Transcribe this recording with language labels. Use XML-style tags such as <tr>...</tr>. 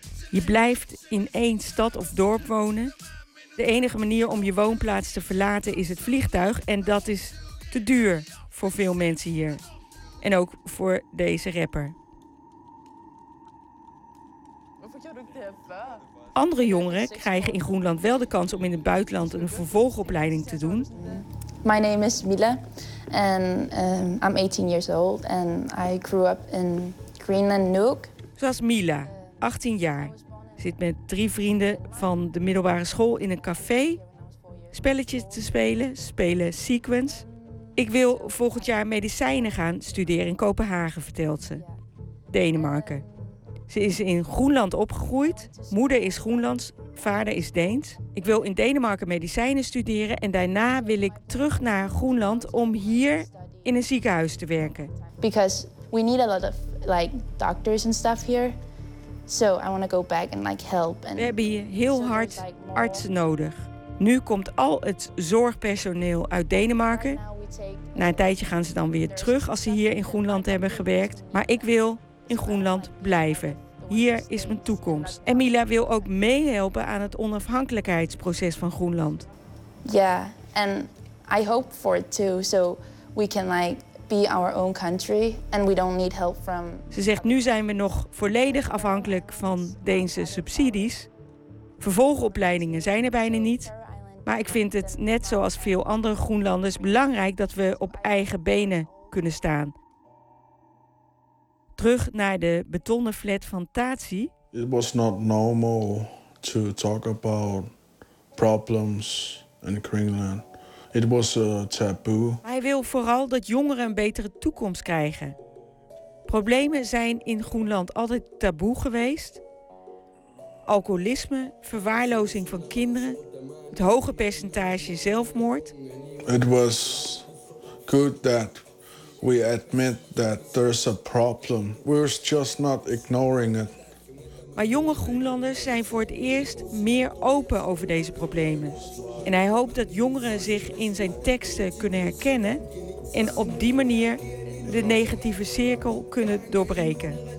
<nl>Je blijft in één stad of dorp wonen. De enige manier om je woonplaats te verlaten is het vliegtuig. En dat is te duur voor veel mensen hier. En ook voor deze rapper. Andere jongeren krijgen in Groenland wel de kans om in het buitenland een vervolgopleiding te doen.</nl> <en>My name is Mila en I'm 18 years old and I grew up in Greenland Nuuk.</en> <nl>Zoals Mila, 18 jaar, zit met 3 vrienden van de middelbare school in een café, spelletjes te spelen, spelen Sequence. Ik wil volgend jaar medicijnen gaan studeren in Kopenhagen, vertelt ze. Denemarken. Ze is in Groenland opgegroeid. Moeder is Groenlands, vader is Deens. Ik wil in Denemarken medicijnen studeren en daarna wil ik terug naar Groenland om hier in een ziekenhuis te werken.</nl> <en>Because we need a lot of like doctors and stuff here. So I want to go back and like help.</en> <nl>We hebben hier heel hard artsen nodig. Nu komt al het zorgpersoneel uit Denemarken. Na een tijdje gaan ze dan weer terug als ze hier in Groenland hebben gewerkt. Maar ik wil in Groenland blijven. Hier is mijn toekomst. En Mila wil ook meehelpen aan het onafhankelijkheidsproces van Groenland.</nl> <en>Ja, en I hope for it too, so we can like be our own country and we don't need help from.</en> <nl>Ze zegt: nu zijn we nog volledig afhankelijk van Deense subsidies. Vervolgopleidingen zijn er bijna niet. Maar ik vind het net zoals veel andere Groenlanders belangrijk dat we op eigen benen kunnen staan. Terug naar de betonnen flat van Tati.</nl> <en>It was not normal to talk about problems in Greenland. It was a taboo.</en> <nl>Hij wil vooral dat jongeren een betere toekomst krijgen. Problemen zijn in Groenland altijd taboe geweest. Alcoholisme, verwaarlozing van kinderen, het hoge percentage zelfmoord.</nl> <en>It was good that we admit that there's a problem. We're just not ignoring it.</en> <nl>Maar jonge Groenlanders zijn voor het eerst meer open over deze problemen. En hij hoopt dat jongeren zich in zijn teksten kunnen herkennen en op die manier de negatieve cirkel kunnen doorbreken.</nl>